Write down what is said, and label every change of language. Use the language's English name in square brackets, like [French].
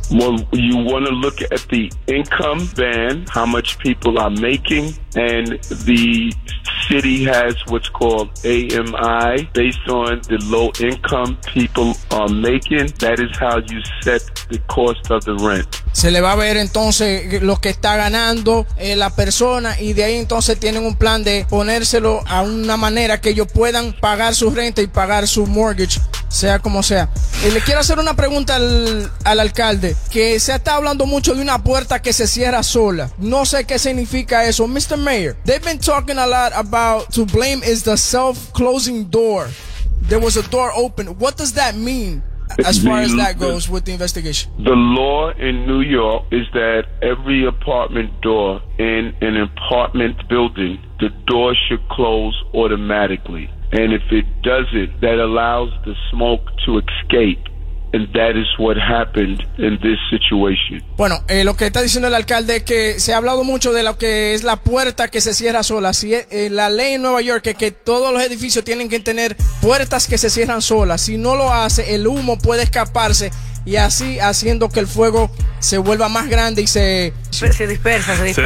[English] Well, you want to look at the income band, how much people are making, and the city has what's called AMI. Based on the low income people are making, that is how you set the cost of the rent. [Spanish] Se le va a ver entonces lo que está ganando la persona, y de ahí entonces tienen un plan de ponérselo a una manera que ellos puedan pagar su renta y pagar su mortgage, sea como sea. Y le quiero hacer una pregunta al alcalde, que se está hablando mucho de una puerta que se cierra sola. No sé qué significa eso. Mr. [English] Mayor, they've been talking a lot about to blame is the self-closing door. There was a door open. What does that mean? As far as that goes with the investigation. The law in New York is that every apartment door in an apartment building, the door should close automatically. And if it doesn't, that allows the smoke to escape. And that is what happened in this situation. [Spanish] Bueno, lo que está diciendo el alcalde es que se ha hablado mucho de lo que es la puerta que se cierra sola. Si la ley en Nueva York es que todos los edificios tienen que tener puertas que se cierran solas. Si no lo hace, el humo puede escaparse y así haciendo que el fuego se vuelva más grande y se dispersa.